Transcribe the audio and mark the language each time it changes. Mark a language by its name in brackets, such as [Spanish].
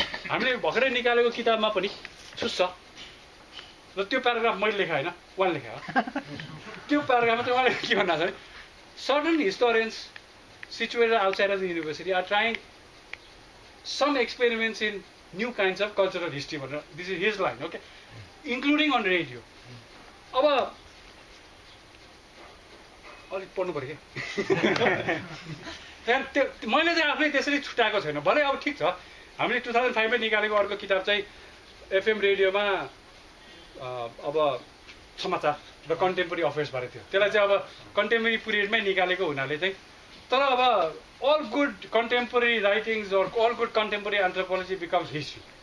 [Nepali] हामीले भर्खरै निकालेको किताबमा पनि छुस्छ, र त्यो प्याराग्राफ मैले लेखाएँ होइन, उहाँले लेखायो। त्यो प्याराग्राफमा चाहिँ उहाँले के भन्नु छ भने, [English] certain historians situated outside of the university are trying some experiments in new kinds of cultural history. This is his line, okay, including on radio. [Nepali] अब अलिक पढ्नु पऱ्यो क्या। त्यहाँदेखि त्यो मैले चाहिँ आफै त्यसरी छुट्याएको छैन। भलै अब ठिक छ, हामीले 2005मै निकालेको अर्को किताब चाहिँ एफएम रेडियोमा अब समाचार र कन्टेम्पोरेरी अफेयर्सबारे थियो। त्यसलाई चाहिँ अब कन्टेम्पोरेरी पिरियडमै निकालेको हुनाले चाहिँ, तर अब [English] All good contemporary writings or all good contemporary anthropology becomes history.